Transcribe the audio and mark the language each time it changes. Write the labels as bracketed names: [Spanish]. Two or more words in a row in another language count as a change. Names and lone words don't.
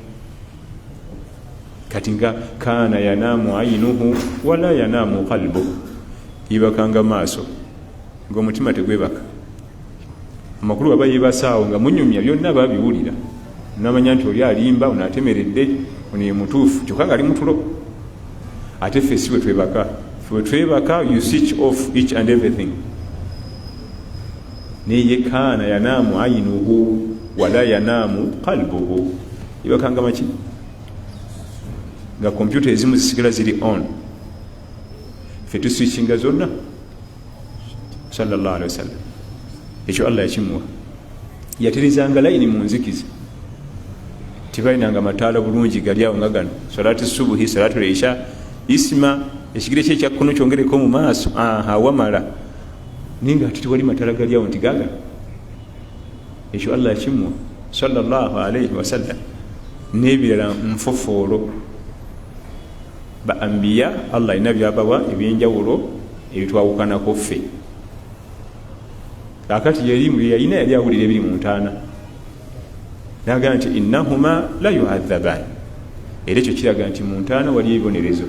[Ganda] Kati nga [Arabic] kaana yanaamu ayinuhu wala yanaamu qalbu, [Ganda] yibakanga maaso ng'omutima tegwebaka. Amakulu aba yebasaawo nga munyumya byonna babiwulira namanya nti oli alimba onaatemeredde ono ye mutuufu kyokka nga ali mutulo. Ate ffe si bwe twebaka, ffe bwe twebaka [English] you switch off each and everything. [Ganda] Neye [Arabic] kaana yanaamu ayinuhu wala yanaamu qalbuhu, [Ganda] yibakanga maki nga kompyuta ezimu zisigala ziri on, ffe tuswitchinga zonna [Arabic] sallallahu alaihi wasallam. [Ganda] Ekyo Allah yakimuwa, yaterizanga layini mu nzikizi, tibalinanga mataala bulungi gali awo nga gano [Arabic] salati subuhi salatu leisha [Ganda] isima ekigere kye kyakkono kyongereko mu maaso wamala ninga ati tiwali mataala gali awo nti gaga. Ekyo Allah yakimuwa [Arabic] sallallahu alaihi wasallam. [Ganda] N'ebirala nfofoolo ba ambiya Allah ina byabawa ebyenjawulo ebitwawukanako ffe. Kakati yalimu yalina yali awulira ebiri mu ntaana naga nti [Arabic] innahuma la yuadhabaani, [Ganda] era ekyo kiraga nti mu ntaana waliyo ebibonerezo.